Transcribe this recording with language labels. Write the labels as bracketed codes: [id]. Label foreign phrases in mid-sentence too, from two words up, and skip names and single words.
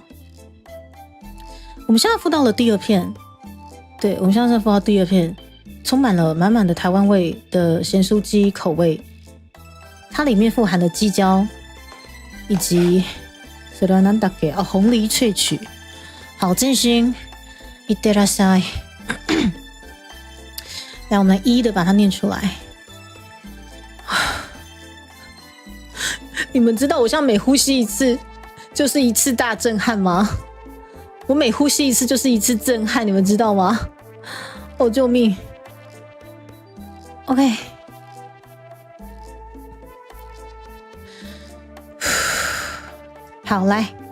[zh] 我们现在敷到了第二片，对，我们现在敷到第二片，充满了满满的台湾味的咸酥鸡口味，它里面富含了鸡椒以及红梨萃取。好，真心いってらっしゃい。来，我们来一一的把它念出来。你们知道我像每呼吸一次就是一次大震撼吗？我每呼吸一次就是一次震撼，你们知道吗？哦，救命 ！OK， 好，来。